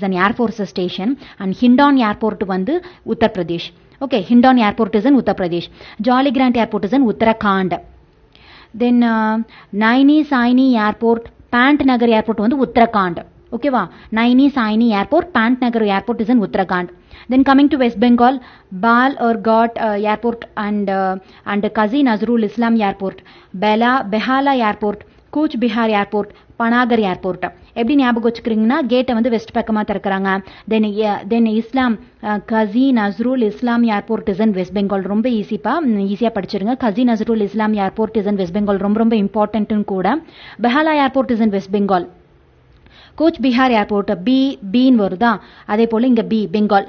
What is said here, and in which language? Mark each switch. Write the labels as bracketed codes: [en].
[en] It is an air force station. And ஹிண்டான் airport வந்து Uttar Pradesh. Okay, ஹிண்டான் airport is in Uttar Pradesh. Jolly grand airport is in Uttarakhand. Then Naini Saini airport, pant Nagar airport வந்து உத்தரகாண்ட். ஓகேவா, நைனி Saini airport, pant Nagar airport is in Uttarakhand. Then coming to West Bengal, Bal or Ghat airport and Kazi Nazrul Islam airport, Behala airport, Cooch Behar airport, Panagar airport. [ta] எப்படி ஞாபகம் வச்சுக்கிறீங்கன்னா கேட்டை வந்து west பக்கமாக திறக்கிறாங்க. [en] Then Islam Kazi Nazrul Islam airport is in West Bengal. [ta] ரொம்ப ஈஸியாக படிச்சிருங்க. [en] Kazi Nazrul Islam airport is in West Bengal, [ta] ரொம்ப ரொம்ப இம்பார்ட்டன்ட்னு கூட. [en] Behala airport is in West Bengal. Cooch Behar airport [ta] பீன்னு வருதா, அதே போல் இங்கே [en] Bengal.